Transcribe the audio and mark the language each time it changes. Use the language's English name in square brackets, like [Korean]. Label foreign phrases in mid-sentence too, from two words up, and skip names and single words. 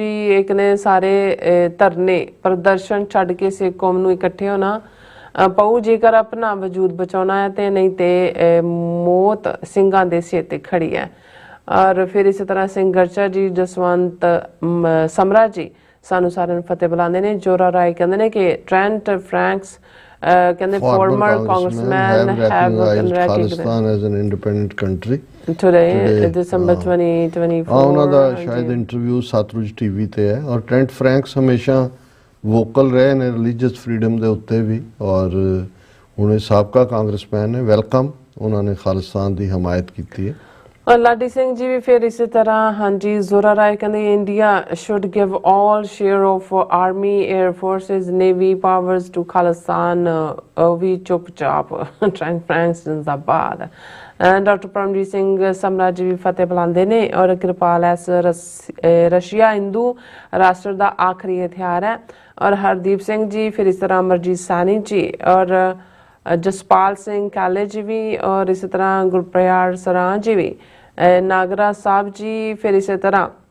[Punjabi] ਇੱਕ ਨੇ ਸਾਰੇ ਧਰਨੇ ਪ੍ਰਦਰਸ਼ਨ ਛੱਡ ਕੇ ਸਿੱਖ ਕੌਮ ਨੂੰ ਇਕੱਠੇ ਹੋਣਾ ਪਊ ਜੇਕਰ ਆਪਣਾ ਵਜੂਦ ਬਚਾਉਣਾ ਹੈ ਤੇ ਨਹੀਂ ਤੇ ਮੌਤ ਸਿੰਘਾਂ ਦੇ ਸਿਰ ਤੇ ਖੜੀ ਹੈ। ਔਰ ਫਿਰ ਇਸੇ ਤਰ੍ਹਾਂ ਸਿੰਘ ਗਰਚਾ ਜੀ, ਜਸਵੰਤ ਸਮਰਾ ਜੀ ਸਾਨੂੰ ਸਾਰਿਆਂ ਨੂੰ ਫਤਿਹ ਬੁਲਾਉਂਦੇ ਨੇ। ਜੋਰਾ ਰਾਏ ਕਹਿੰਦੇ ਨੇ ਕਿ ਟ੍ਰੈਂਟ ਫਰੈਂਕਸ ਕਹਿੰਦੇ [English] former congressman have recognized Khalistan as an independent country today December 2024। [Punjabi] ਉਹਨਾਂ ਦਾ ਸ਼ਾਇਦ ਇੰਟਰਵਿਊ ਸਤਲੁਜ ਟੀਵੀ ਤੇ ਹੈ। ਔਰ ਟ੍ਰੈਂਟ ਫਰੈਂਕਸ ਹਮੇਸ਼ਾ ਵੋਕਲ ਰਹੇ ਨੇ [English] religious freedom [Punjabi] ਦੇ ਉੱਤੇ ਵੀ, ਔਰ ਹੁਣ ਇਹ ਸਾਬਕਾ ਕਾਂਗਰਸਮੈਨ ਨੇ। ਵੈਲਕਮ, ਉਹਨਾਂ ਨੇ ਖਾਲਿਸਤਾਨ ਦੀ ਹਮਾਇਤ ਕੀਤੀ ਹੈ। ਔਰ ਲਾਡੀ ਸਿੰਘ ਜੀ ਵੀ ਫਿਰ ਇਸੇ ਤਰ੍ਹਾਂ। ਹਾਂਜੀ, ਜ਼ੋਰਾ ਰਾਏ ਕਹਿੰਦੇ ਇੰਡੀਆ [English] should give all share of army, air forces, navy powers to [Punjabi] ਖਾਲਿਸਤਾਨ। ਉਹ ਵੀ ਚੁੱਪਚਾਪ ਟ੍ਰੈਂਟ ਫਰੈਂਕਸ ਜ਼ਿੰਦਾਬਾਦ। ਡਾਕਟਰ ਪਰਮਜੀਤ ਸਿੰਘ ਸਮਰਾ ਜੀ ਵੀ ਫਤਿਹ ਬੁਲਾਉਂਦੇ ਨੇ। ਔਰ ਕਿਰਪਾਲ ਐਸ ਰਸ਼ੀਆ ਹਿੰਦੂ ਰਾਸ਼ਟਰ ਦਾ ਆਖਰੀ ਹਥਿਆਰ ਹੈ। ਔਰ ਹਰਦੀਪ ਸਿੰਘ ਜੀ, ਫਿਰ ਇਸ ਤਰ੍ਹਾਂ ਅਮਰਜੀਤ ਸਾਨੀ ਜੀ ਔਰ ਜਸਪਾਲ ਸਿੰਘ ਕਾਲੇ ਜੀ ਵੀ ਔਰ ਇਸੇ ਤਰ੍ਹਾਂ ਗੁਰਪ੍ਰਿਆਰ ਸਰਾਂ ਜੀ ਵੀ, ਨਾਗਰਾ ਸਾਹਿਬ ਜੀ, ਫਿਰ ਇਸੇ ਤਰ੍ਹਾਂ